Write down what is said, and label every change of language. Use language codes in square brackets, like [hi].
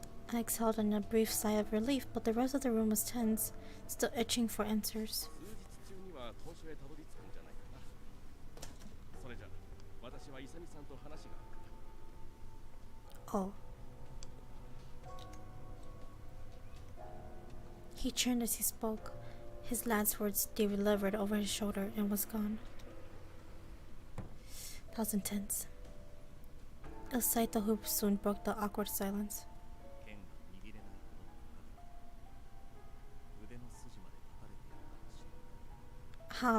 [en] I exhaled in a brief sigh of relief, but the rest of the room was tense, still itching for answers. [ja] 数日中には当初へたどり着くんじゃないかな。それじゃ、私はイサミさんと話があるから。 [en] Oh. He turned as he spoke, his last words delivered over his shoulder, and was gone. That was intense. A sight who soon broke the awkward silence. [ja] 剣が握れないほどの深手、腕の筋まで立たれているかもしれない。